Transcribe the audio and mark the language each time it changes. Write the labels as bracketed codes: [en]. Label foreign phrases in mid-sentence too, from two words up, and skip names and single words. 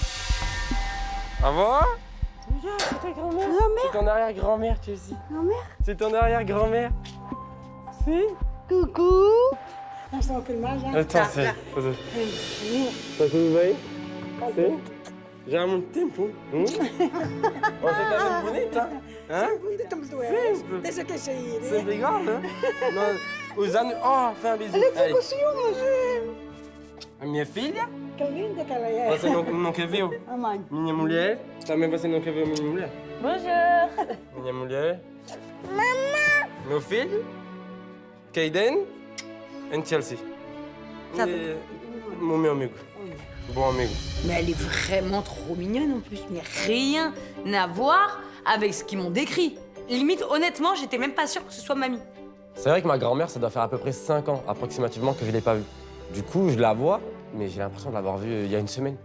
[fr] Au revoir. C'est ta grand-mère? C'est ton arrière-grand-mère, tu sais. Grand-mère? C'est ton arrière-grand-mère. Si. Coucou! Attends, c'est... T'as que vous voyez? Si. [pt] Já há muito tempo. Você tá sendo bonita? Hã? Estamos doentes. Sempre. Deixa que sair. Sempre igual, né? Nós, os anos... Ó, faz um beijinho. Ela fica com ciúmes. A minha filha? Que linda que ela é. Você não quer ver? A mãe. Minha mulher? Também você não quer ver minha mulher? [fr] Bonjour. [pt] Minha mulher? Mamãe! Meu filho? Kaden? E Chelsea. E meu amigo. Bon amigo. [fr] Mais elle est vraiment trop mignonne en plus. Mais rien à voir avec ce qu'ils m'ont décrit. Limite, honnêtement, j'étais même pas sûre que ce soit mamie. C'est vrai que ma grand-mère, ça doit faire à peu près 5 ans approximativement que je l'ai pas vue. Du coup, je la vois, mais j'ai l'impression de l'avoir vue il y a une semaine.